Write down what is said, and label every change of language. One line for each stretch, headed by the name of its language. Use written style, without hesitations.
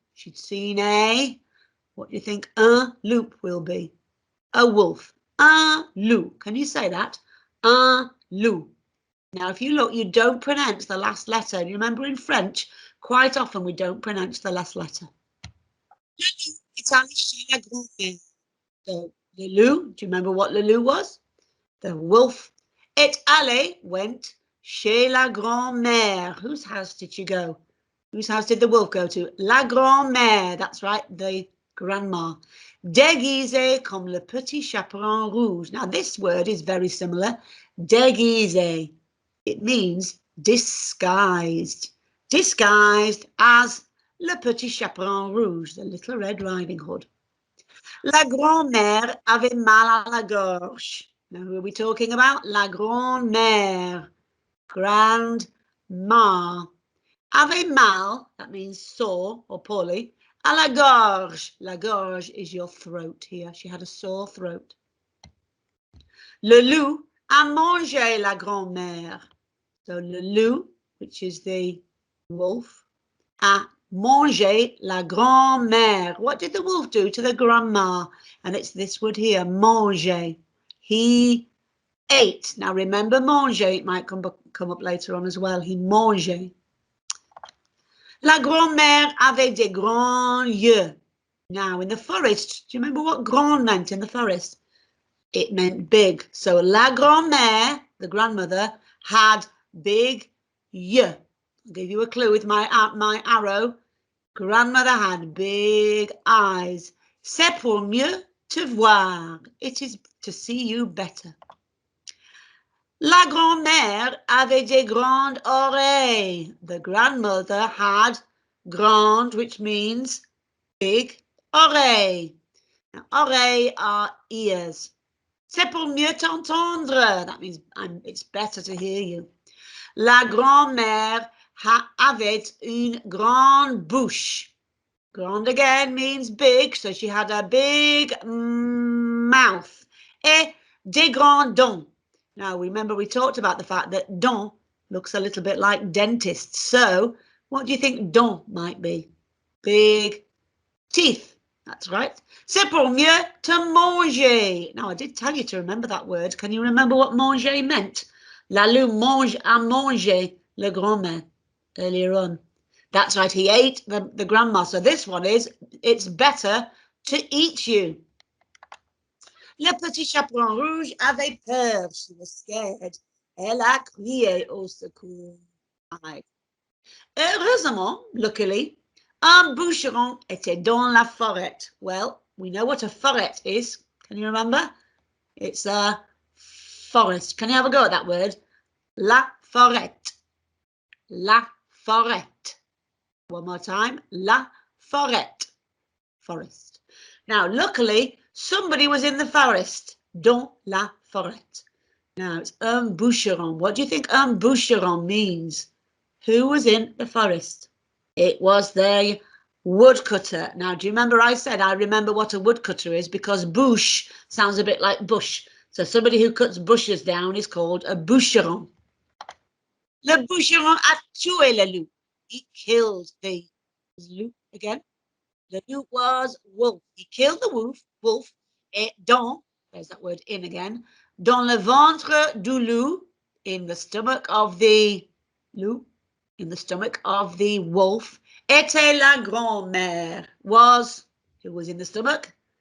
English: She'd seen a, what do you think un loup will be? A wolf. Un loup. Can you say that? Un loup. Now, if you look, you don't pronounce the last letter. You remember in French, quite often we don't pronounce the last letter. It's
French: allé chez la grand-mère.
English: So, le loup, do you remember what le loup was? The wolf.
French: Et allé went chez la grand-mère.
English: Whose house did she go? Whose house did the wolf go to? La grand-mère. That's right, the grandma.
French: Déguisé comme le petit chaperon rouge.
English: Now, this word is very similar.
French: Déguisé.
English: It means disguised. Disguised as le petit chaperon rouge, the little Red Riding Hood.
French: La grand-mère avait mal à la gorge.
English: Now, who are we talking about? La grand-mère. Grandma.
French: Avait mal,
English: that means sore or poorly.
French: À la gorge.
English: La gorge is your throat here. She had a sore throat.
French: Le loup a mangé la grand-mère. So le loup,
English: which is the wolf,
French: a mangé la grand-mère.
English: What did the wolf do to the grandma? And it's this word here, manger. He ate. Now remember manger, it might come up later on as well. He mangeait.
French: La grand-mère avait des grands yeux.
English: Now in the forest, do you remember what grand meant in the forest? It meant big. So la grand-mère, the grandmother, had big yeux. I'll give you a clue with my arrow. Grandmother had big eyes.
French: C'est pour mieux te voir.
English: It is to see you better.
French: La grand-mère avait des grandes oreilles.
English: The grandmother had grand, which means big, oreilles. Now, oreilles are ears.
French: C'est pour mieux t'entendre.
English: That means it's better to hear you.
French: La grand-mère avait une grande bouche.
English: Grande again means big, so she had a big mouth.
French: Et des grands dents.
English: Now, remember we talked about the fact that dents looks a little bit like dentist. So, what do you think dents might be? Big teeth. That's right.
French: C'est pour mieux te manger.
English: Now, I did tell you to remember that word. Can you remember what manger meant?
French: La loup mange a manger le grand-mère
English: earlier on. That's right, he ate the grandma. So this one is, it's better to eat you.
French: Le petit chaperon rouge avait peur.
English: She was scared.
French: Elle a crié au secours. Heureusement, luckily, un bûcheron était dans la forêt.
English: Well, we know what a forêt is. Can you remember? It's a forest. Can you have a go at that word?
French: La forêt. La forêt.
English: One more time.
French: La forêt. Forest.
English: Now, luckily, somebody was in the forest.
French: Dans la forêt.
English: Now, it's un bûcheron. What do you think un bûcheron means? Who was in the forest? It was the woodcutter. Now, do you remember I said I remember what a woodcutter is because bouche sounds a bit like bush. So somebody who cuts bushes down is called a bûcheron.
French: Le bûcheron a tué le loup.
English: He killed the loup again. The loup was wolf. He killed the wolf. Et dans, there's that word in again,
French: dans le ventre du loup,
English: in the stomach of the loup, in the stomach of the wolf,
French: était la grand-mère,
English: was, who was in the stomach?